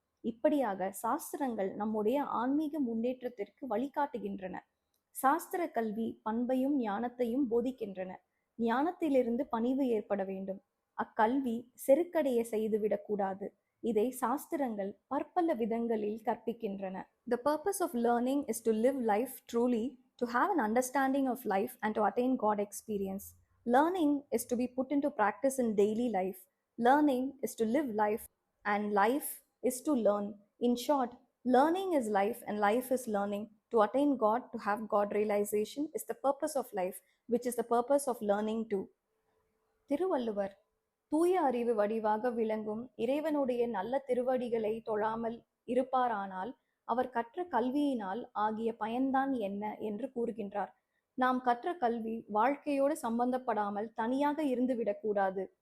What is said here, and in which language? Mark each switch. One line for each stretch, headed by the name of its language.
Tamil: இப்படியாக சாஸ்திரங்கள் நம்முடைய ஆன்மீக முன்னேற்றத்திற்கு வழிகாட்டுகின்றன. சாஸ்திர கல்வி பண்பையும் ஞானத்தையும் போதிக்கின்றன. ஞானத்திலிருந்து பணிவு ஏற்பட வேண்டும். அக்கல்வி செருக்கடைய செய்துவிடக்கூடாது. இதை சாஸ்திரங்கள் பற்பல விதங்களில் கற்பிக்கின்றன.
English: The purpose of learning is to live life truly, to have an understanding of life and to attain God experience. Learning is to be put into practice in daily life. Learning is to live life and life is to learn. In short, learning is life and life is learning. To attain God, to have God realization is the purpose of life, which is the purpose of learning too.
Tamil: Thiruvalluvar தூய அறிவு வடிவாக விளங்கும் இறைவனுடைய நல்ல திருவடிகளை தொழாமல் இருப்பாரானால் அவர் கற்ற கல்வியினால் ஆகிய பயன்தான் என்ன என்று கூறுகின்றார். நாம் கற்ற கல்வி வாழ்க்கையோடு சம்பந்தப்படாமல் தனியாக இருந்துவிடக்கூடாது.